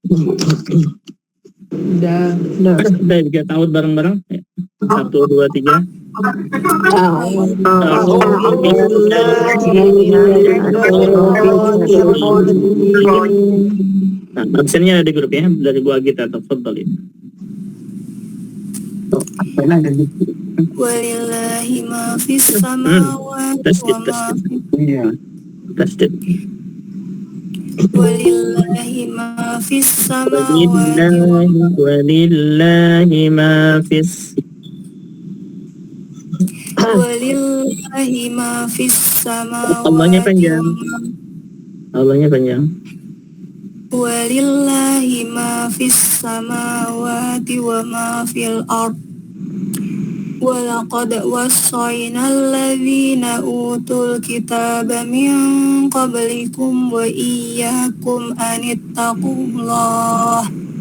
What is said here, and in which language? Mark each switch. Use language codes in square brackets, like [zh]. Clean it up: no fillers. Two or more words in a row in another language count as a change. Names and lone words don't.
[id] Udah. Baik, kita tahu bareng-bareng. 1, 2, 3. Nah, absennya ada di grup ya, dari Bu Agita atau Fadl itu. [ar] ولله ما في السماوات وما [id] Tasdid. [ar] ولله ما في السماوات ولله ما في. ولله ما في السماوات [id] Allahnya panjang. Allahnya panjang. [ar] ولله ما في السماوات وما في الأرض. ولقد وصينا الذين أوتوا الكتاب من قبلكم وإياكم أن اتقوا الله.